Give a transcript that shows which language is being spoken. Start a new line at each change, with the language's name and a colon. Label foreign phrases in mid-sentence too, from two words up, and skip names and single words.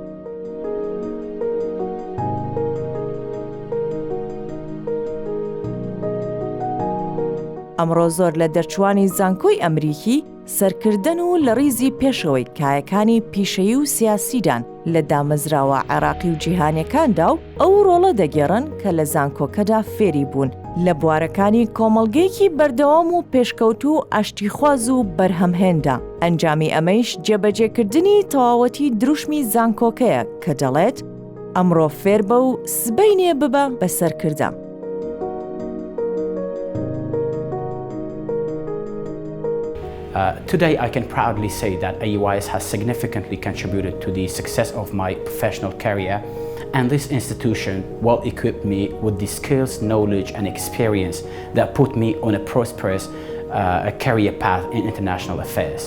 Central Kurdish: ئەمڕۆ زۆر لە دەرچوانی زانکۆی ئەمریکی سەرکردن و لە ڕیزی پێشەوەی کایەکانی پیشەیی و سیاسیدان لە دامەزراوە عێراقی و جیهانیەکاندا و ئەو ڕۆڵە دەگێڕن کە لە زانکۆکەدا فێری بوون لە بوارەکانی کۆمەڵگەیەکی بەردەوام و پێشکەوتو و ئاشتیخواز و بەرهەمهێندا. ئەنجامی ئەمەیش جێبەجێکردنی تەواوەتی دروشمی زانکۆکەیە کە دەڵێت ئەمڕۆ فێرببە و سبەی نێ ببە بەسەرکردە.
English: Today I can proudly say that AUIS has significantly contributed to the success of my professional career, and this institution well equipped me with the skills, knowledge and experience that put me on a prosperous career path in international affairs.